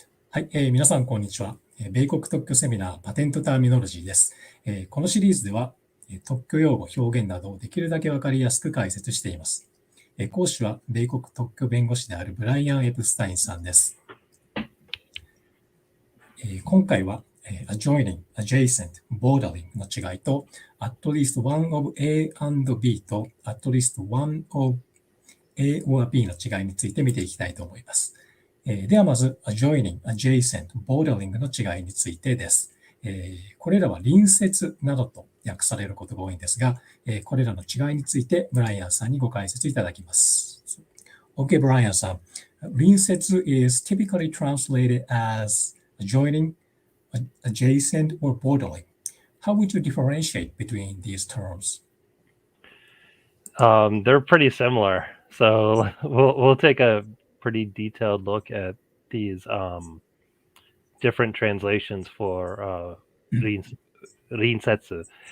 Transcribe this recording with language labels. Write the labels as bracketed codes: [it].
[ja] はい、皆さん、こんにちは。米国特許セミナーパテントターミノロジーです。このシリーズでは、特許用語、表現などをできるだけわかりやすく解説しています。講師は、米国特許弁護士であるブライアン・エプスタインさんです。今回は、Adjoining, Adjacent, Bordering の違いと、 [en] at least one of A and B [ja] と [en] at least one of A or B [ja] の違いについて見ていきたいと思います。ではまず、adjoining, adjacent, bordering の違いについてです。これらは隣接などと訳されることが多いんですが、これらの違いについてブライアンさんにご解説いただきます。 [en] Okay, Brian さん。 隣接 is typically translated as adjoining, adjacent, or bordering. How would you differentiate between these terms? They're pretty similar. So we'll take a pretty detailed look at these different translations for rinsetsu.